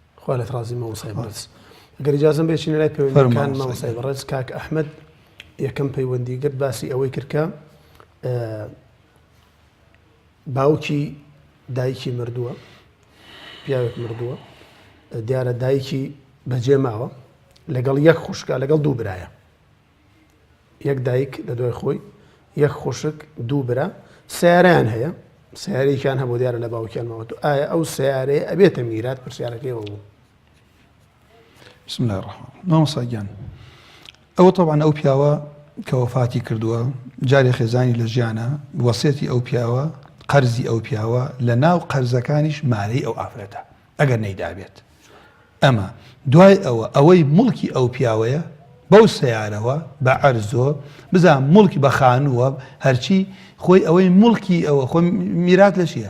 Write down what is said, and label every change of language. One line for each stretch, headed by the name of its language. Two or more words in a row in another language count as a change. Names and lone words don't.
Central Kurdish: خوا لەت ڕازی مامۆسای بەڕێز. ئەگەر ئیجازەم بێ چینە لای پەیوەندیەکان مامۆسای بەڕێز کاک ئەحمەد یەکەم پەیوەندی کرد باسی ئەوەی کردکە باوکی دایکی مردووە، پیاوێک مردووە، دیارە دایکی بەجێ ماوە لەگەڵ یەک خوشکە لەگەڵ دوو برایە، یەک دایک لە دوای خۆی، یەک خوشک، دوو برا، سیارەیان هەیە، سیارەیەکیان هەبوو دیارە لە باوکیان ماوە. ئایا ئەو سیارەیە ئەبێتە میرات پرسیارەکەیەوە بوو؟
Arabic: بسم الله الرحمن
Central Kurdish: مامۆستاگیان ئەوە طبعا ئەو پیاوە کە وەفاتی کردووە جارێ خێزانی لە ژیانە وەسێتی ئەو پیاوە قەرزی ئەو پیاوە لە ناو قەرزەکانیش مارەی ئەو ئافرەتە ئەگەر نەیدابێت. ئەمە دوای ئەوەی مڵکی ئەو پیاوەیە بەو سیارەوە بە عەرزۆ بزان مڵکی بە خانووە هەرچی خۆی ئەوەی مڵکی ئەوە خۆ میرات لە چییە؟